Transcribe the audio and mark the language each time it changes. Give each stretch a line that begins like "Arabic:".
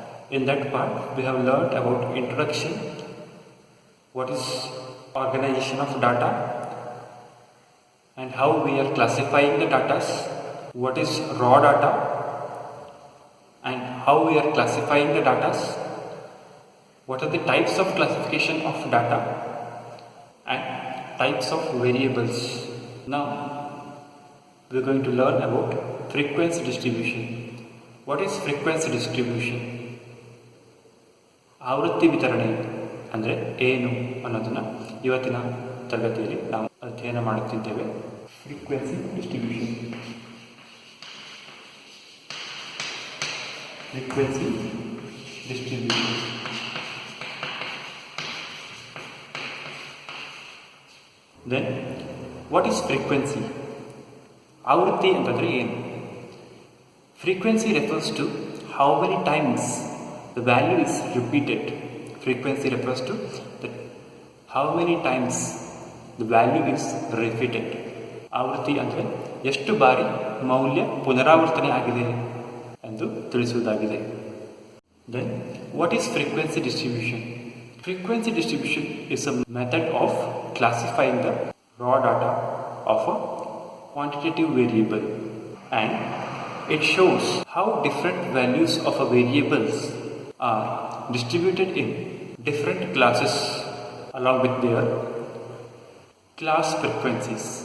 English: In that part, we have learned about introduction, what is organization of data, and how we are classifying the data, what is raw data, and how we are classifying the data, what are the types of classification of data, and types of variables. Now, we are going to learn about frequency distribution. What is frequency distribution?
Kannada: ಆವೃತ್ತಿ ವಿತರಣೆ ಅಂದರೆ ಏನು ಅನ್ನೋದನ್ನು ಇವತ್ತಿನ ತರಗತಿಯಲ್ಲಿ ನಾವು ಅಧ್ಯಯನ ಮಾಡುತ್ತಿದ್ದೇವೆ.
English: Frequency distribution. Frequency distribution. Then, what is frequency?
Kannada: ಆವೃತ್ತಿ ಅಂತಂದರೆ ಏನು?
English: Frequency refers to how many times the value is repeated. Frequency refers to how many times the value is repeated.
Kannada: ಆವೃತ್ತಿ ಅಂದರೆ ಎಷ್ಟು ಬಾರಿ ಮೌಲ್ಯ ಪುನರಾವರ್ತನೆ ಆಗಿದೆ ಎಂದು ತಿಳಿಸುವುದಾಗಿದೆ.
English: Then, what is frequency distribution? Frequency distribution is a method of classifying the raw data of a quantitative variable, and it shows how different values of a variables are distributed in different classes along with their class frequencies.